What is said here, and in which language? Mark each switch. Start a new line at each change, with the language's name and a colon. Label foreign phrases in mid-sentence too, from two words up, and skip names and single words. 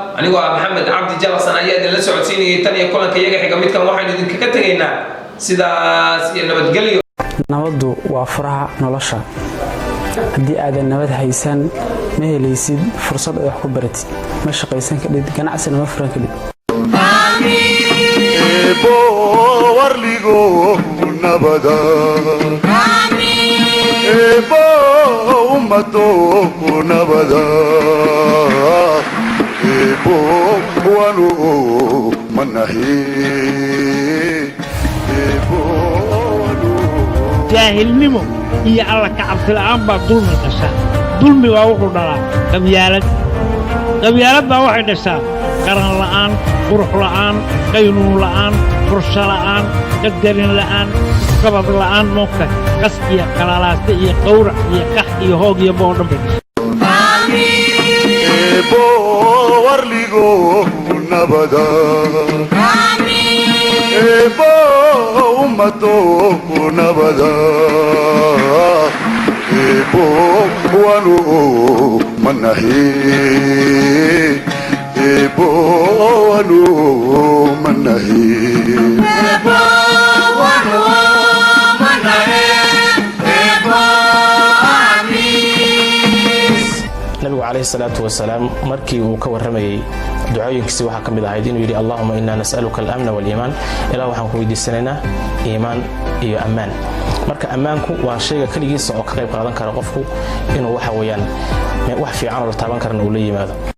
Somali: Anigoo ah Maxamed Cabdi Jalasan ayaa idin la socodsiinayay. Tan iyo kulanka iyaga xiga midkan, waxaynu idinkaga tegaynaa sidaas iyo nabadgelyo. Nabaddu waa furaha nolosha. Haddii aadan nabad haysan, ma helaysid fursad aad wax ku baratid, ma shaqaysan kadhid, ganacsina ma furan kadhid. Ebo warligo nabada. Ebo ummato nabada. Ebo wanu manahi. Ebo wanu. Jaahilnimo iyo alla ka cabsi la'aan baa dulmi dhasha. Dulmi waa wuxuu dhalaa qabyaalad. Qabyaalad baa waxay dhashaa qaran la'aan, qurux la'aan, qaynuun la'aan, qorshe la'aan, qadarin la'aan, qabad la'aan, moogta qas iyo qalalaase iyo qawrac iyo qax iyo hoog iyo boo dhan bay dhashaa. Ebo warligo nabada. Ebo ummato nabada. Ebo wanu manahi. Ebo wanu manahi. Ebo wanu manahi. Ebo amin. Nabigu
Arabic: عليه الصلاة والسلام,
Somali: markii uu ka warramayay ducooyinkiisi, waxaa ka mid ahayd inuu yidhi,
Arabic: "اللهم إنا نسألك الأمن والإيمان."
Somali: Ilaah, waxaan ku weydiisanaynaa iimaan iyo ammaan. Marka, ammaanku waa shayga keligiisa oo ka qayb qaadan kara qofku inuu, waxa weeyaan, wax fiican oo la taaban karana uu la yimaado.